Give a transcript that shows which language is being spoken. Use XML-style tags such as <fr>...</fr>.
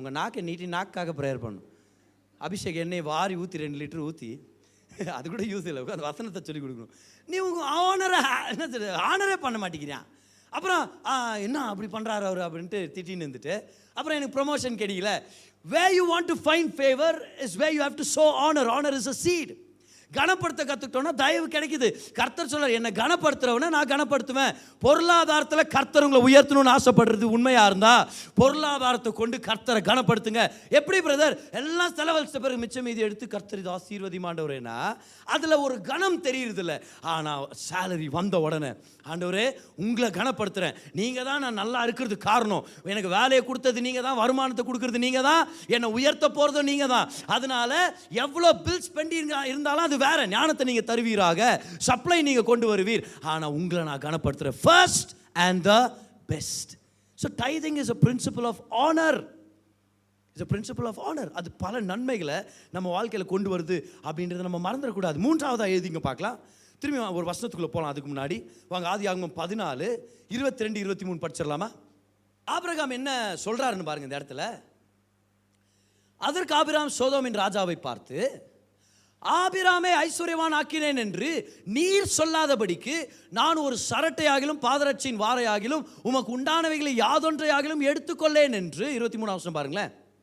<ta>உங்கள் நாக்கை நீட்டி நாக்காக ப்ரேயர் பண்ணும். அபிஷேக் எண்ணெய் வாரி ஊற்றி 2 லிட்டர் ஊற்றி, அது கூட யூஸ் இல்லை, அந்த வசனத்தை சொல்லிக் கொடுக்கணும். நீ உங்கள் ஆனரே பண்ண மாட்டேங்கிறான். அப்புறம் என்ன அப்படி பண்ணுறாரு அவர் அப்படின்ட்டு திட்டின்னு இருந்துட்டு, அப்புறம் எனக்கு ப்ரொமோஷன் கிடைக்கல.</ta> <en>Where you want to find favor is where you have to sow honor. Honor is a seed.</en> <ta>கனப்படுத்த கற்றுக்கிட்டோன்னா தயவு கிடைக்குது. கர்த்தர் சொல்றார், என்னை கனப்படுத்துறவனை நான் கனப்படுத்துவேன். பொருளாதாரத்தில் கர்த்தர் உங்களை உயர்த்தணும்னு ஆசைப்படுறது உண்மையா இருந்தா பொருளாதாரத்தை கொண்டு கர்த்தரை கனப்படுத்துங்க. எப்படி பிரதர்? எல்லாம் செலவழிச்ச பிறகு மிச்சம் மீதி எடுத்து கர்த்தர் இது ஆசீர்வதிமாண்டவரேனா அதில் ஒரு கனம் தெரியுறது இல்லை. ஆனால் சேலரி வந்த உடனே ஆண்டவரே உங்களை கனப்படுத்துகிறேன், நீங்கள் தான் நான் நல்லா இருக்கிறது காரணம், எனக்கு வேலையை கொடுத்தது நீங்கள் தான், வருமானத்தை கொடுக்கறது நீங்கள் தான், என்னை உயர்த்த போகிறதும் நீங்கள் தான். அதனால எவ்வளோ பில்ஸ் பெண்டிங் இருந்தாலும் அது வேற, ஞானத்தை நீங்க தருவீராக, சப்ளை நீங்க கொண்டு வருவீர், ஆனா உங்களை நான் கனப்படுத்துறேன்.</ta> <en>First and the best. So tithing is a principle of honor. Is a principle of honor.</en> <ta>அது பல நன்மைகளை நம்ம வாழ்க்கையில் கொண்டு வருது அப்படின்றத நம்ம மறந்துடக்கூடாது. 3ஆவதா எழுதிங்க பார்க்கலாம். திரும்பி ஒரு வசனத்துக்குள்ள போகலாம். அதுக்கு முன்னாடி வாங்க ஆதியாகமம் 14 22 23 படிச்சிடலாமா? ஆபிரகாம் என்ன சொல்றாருன்னு பாருங்க இந்த இடத்துல. அதற்கு ஆபிரகாம் சோதோமின் ராஜாவை பார்த்து, ஆபிராமை ஐஸ்வர்யவான் ஆக்கினேன் என்று நீர் சொல்லாதபடிக்கு நான் ஒரு சரட்டையாகிலும் பாதரட்சியின் வாரையாகிலும் உமக்கு உண்டானவைகளை யாதொன்றையாகிலும் எடுத்துக்கொள்ளேன் என்று. 23 பாருங்களேன்.</ta>